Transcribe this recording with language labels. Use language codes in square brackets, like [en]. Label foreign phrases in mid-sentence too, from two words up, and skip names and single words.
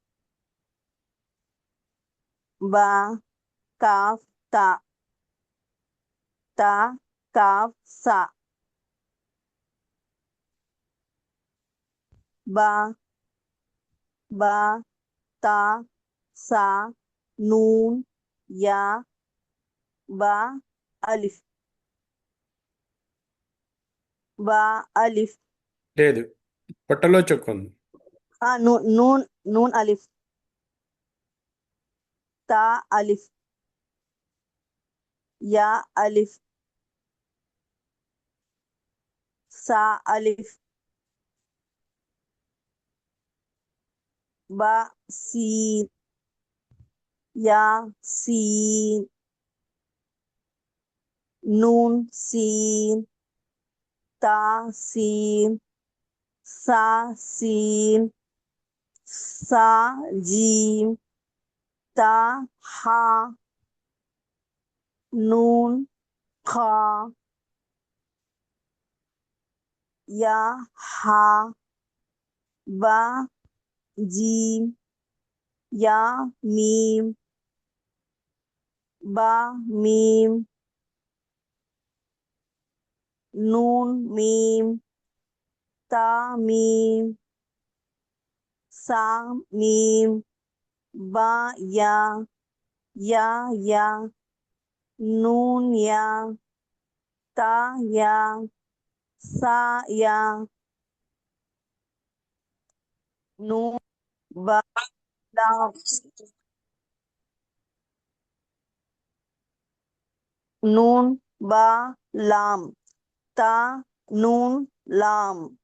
[ar] با كاف تا تا كاف ثا با با تا ثا نون يا با ألف با ألف [te] లేదు, పొట్టలో చొక్కు ఉంది. [ar] نون نون نون ألف تا ألف يا ألف ثا ألف با سين يا سين نون سين تا سين ثا سين ثا جيم تا حا نون خا يا حا با جيم يا ميم با ميم نون ميم تا ميم ثا ميم با يا نون يا تا يا ثا يا نون با لام نون با لام تا نون لام